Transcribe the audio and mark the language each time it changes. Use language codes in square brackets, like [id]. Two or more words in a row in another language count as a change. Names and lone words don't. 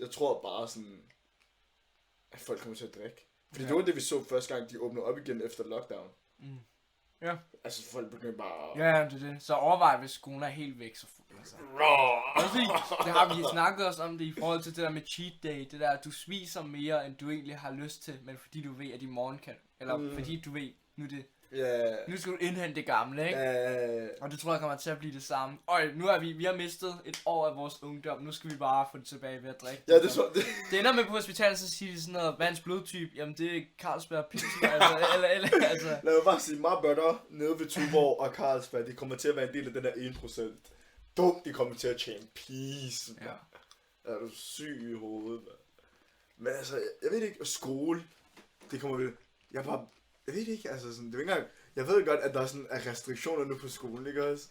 [da] Jeg tror bare sådan, at folk kommer til at drikke. Fordi det var det, vi så første gang, de åbnede op igen efter lockdown. Ja. Altså folk begyndte bare... Ja, det er det. Så overvej, hvis skolen er helt væk, så... Altså. Det har vi snakket os om det i forhold til det der med [en] cheat day. [da] Det der, at du spiser mere, end du egentlig har lyst til, men fordi du ved, at i morgen kan... Eller fordi du ved, nu er det... Nu skal du indhente det gamle, ikke? Og det tror jeg kommer til at blive det samme. Nu er vi har mistet et år af vores ungdom. Nu skal vi bare få det tilbage ved at drikke. Ja, det tror jeg. Det ender med på hospitalet, så siger de sådan noget, hvad er hans blodtype? Jamen det er Carlsberg Pilsen, altså. Lad mig bare sige, [en] my brother [da] nede ved Tuborg og Carlsberg, de kommer til at være en del af den der 1%. Dumt, de kommer til at tjene peace. Ja. Er du syg i hovedet, man? Men altså, jeg ved ikke, skole, det kommer vel... Jeg ved ikke, altså sådan, det er ikke engang, jeg ved godt, at der er sådan restriktioner nu på skolen, ikke også?